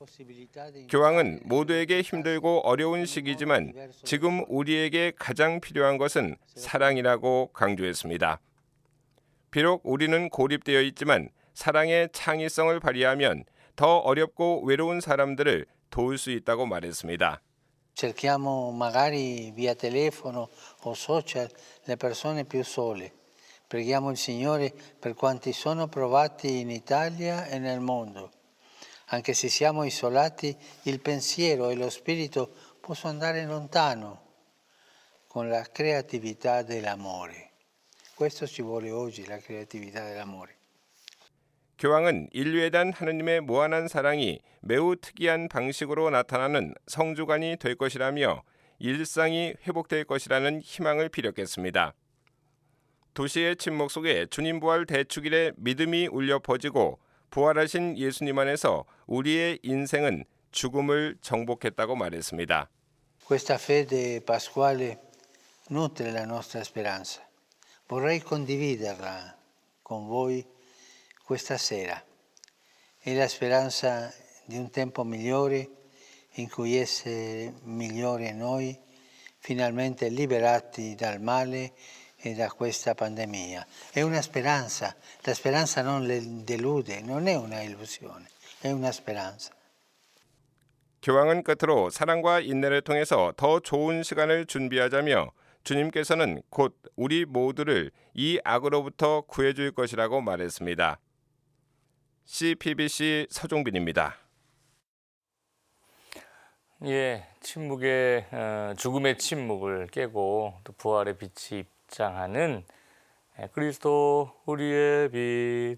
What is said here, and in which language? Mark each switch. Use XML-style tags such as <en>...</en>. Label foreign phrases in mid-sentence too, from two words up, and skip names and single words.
<ko>교황은 모두에게 힘들고 어려운 시기지만 지금 우리에게 가장 필요한 것은 사랑이라고 강조했습니다. 비록 우리는 고립되어 있지만 사랑의 창의성을 발휘하면 더 어렵고 외로운 사람들을 도울 수 있다고 말했습니다.</ko> <it>Cerchiamo magari via telefono o social le persone più sole. Preghiamo il Signore per quanti sono provati in Italia e nel mondo. Anche se siamo isolati, il pensiero e lo spirito possono andare lontano con la creatività dell'amore. Questo ci vuole oggi, la creatività dell'amore.</it> <ko>교황은 인류에 대한 하느님의 무한한 사랑이 매우 특이한 방식으로 나타나는 성주간이 될 것이라며 일상이 회복될 것이라는 희망을 피력했습니다. 도시의 침묵 속에 주님 부활 대축일의 믿음이 울려 퍼지고 부활하신 예수님 안에서 우리의 인생은 죽음을 정복했다고 말했습니다.</ko> <it>Questa fede pasquale nutre la nostra speranza. Vorrei condividerla con voi questa sera. È la speranza di un tempo migliore in cui essere migliori noi, finalmente liberati dal male e da questa pandemia. È una speranza, la speranza non delude, non è una illusione, è una speranza.</it> <ko>교황은 끝으로 사랑과 인내를 통해서 더 좋은 시간을 준비하자며 주님께서는 곧 우리 모두를 이 악으로부터 구해줄 것이라고 말했습니다. CPBC 서종빈입니다. 예, 침묵의 죽음의 침묵을 깨고 또 부활의 빛이 입장하는 그리스도 우리의 빛.</ko>